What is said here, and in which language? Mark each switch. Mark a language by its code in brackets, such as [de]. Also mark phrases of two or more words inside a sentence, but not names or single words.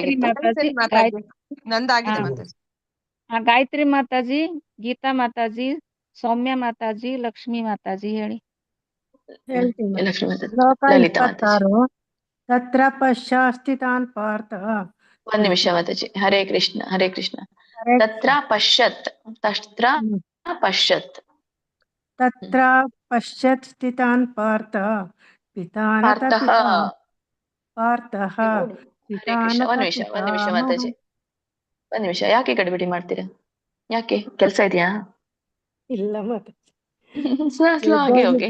[kn] ನಂದಾಗಿದೆ ಮಾತಾಜಿ. ಗಾಯತ್ರಿ ಮಾತಾಜಿ, ಗೀತಾ ಮಾತಾಜಿ, ಸೌಮ್ಯ ಮಾತಾಜಿ, ಲಕ್ಷ್ಮೀ ಮಾತಾಜಿ ಹೇಳಿ. ಹೇಳ್ತೀನಿ. ಶ್ಲೋಕ ಲಲಿತಾ [sa] 26. ತತ್ರ ಪಶ್ಚಾಸ್ಥಿತಾನ್ ಪಾರ್ಥ. ಒಂದ್ ನಿಮಿಷ ಮಾತಾಜಿ. ಹರೇ ಕೃಷ್ಣ, ಹರೇ ಕೃಷ್ಣ. ತತ್ರ ಪಶ್ಯತ್, ಪಶ್ಯತ್ ತತ್ರ ಪಶ್ಯತ್ ಸ್ಥಿತಾನ್ ಪಾರ್ಥ ಪಿತಾನತ ಪಾರ್ಥಃ [kn] ಒಂದ್ ನಿಮಿಷ ಮಾತಾಜಿ, ಒಂದ್ ನಿಮಿಷ. ಯಾಕೆ ಗಡಿಬಿಡಿ ಮಾಡ್ತೀರಾ? ಯಾಕೆ ಕೆಲ್ಸ ಇದೆಯಾ? ಇಲ್ಲ ಮಾತಾಜಿ, ಹೋಗಿ.